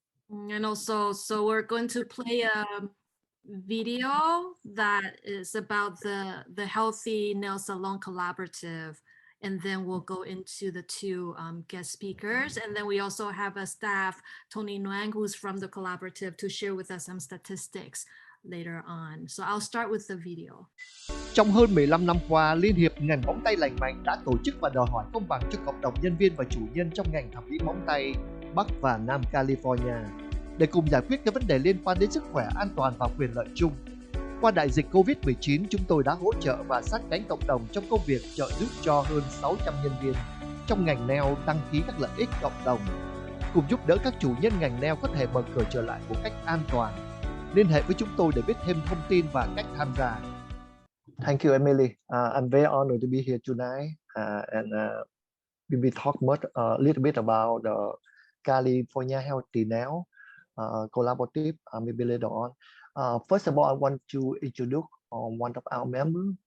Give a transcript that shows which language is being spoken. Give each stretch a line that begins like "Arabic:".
English: And also, so we're going to play a video that is about the Healthy Nail Salon Collaborative. And then we'll go into the two guest speakers. And then we also have a staff, Tony Nguyen, who's from the collaborative, to share with us some statistics later on. So I'll start with the video.
Vietnamese: Trong hơn 15 năm qua, Liên hiệp ngành móng tay lành mạnh đã tổ chức và đòi hỏi công bằng cho cộng đồng nhân viên và chủ nhân trong ngành thẩm mỹ móng tay Bắc và Nam California để cùng giải quyết các vấn đề liên quan đến sức khỏe, an toàn và quyền lợi chung. Qua đại dịch Covid-19, chúng tôi đã hỗ trợ và sát cánh cộng đồng trong công việc trợ giúp cho hơn 600 nhân viên trong ngành nail đăng ký các lợi ích cộng đồng, cùng giúp đỡ các chủ nhân ngành nail có thể mở cửa trở lại một cách an toàn. Liên hệ với chúng tôi để biết thêm thông tin và cách tham gia.
English: Thank you, Emily. I'm very honored to be here tonight, and we will talk a little bit about the California Healthy Nail Collaborative maybe later on. First of all, I want to introduce one of our members.